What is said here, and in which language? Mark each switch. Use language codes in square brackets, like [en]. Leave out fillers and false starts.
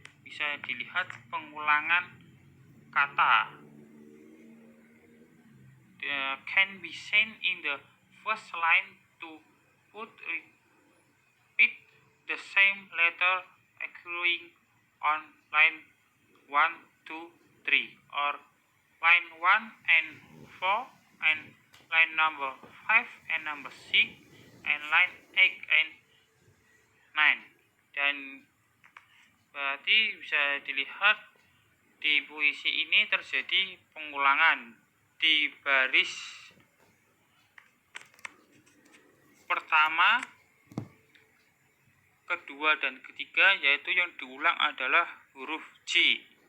[id] bisa dilihat pengulangan kata. [en] Can be seen in the first line to put repeat the same letter occurring on line 1, 2, 3 or line 1 and 4 and line number 5 and number 6 and line 8 and 9. [id] Dan berarti bisa dilihat di puisi ini terjadi pengulangan di baris pertama, kedua, dan ketiga, yaitu yang diulang adalah huruf J.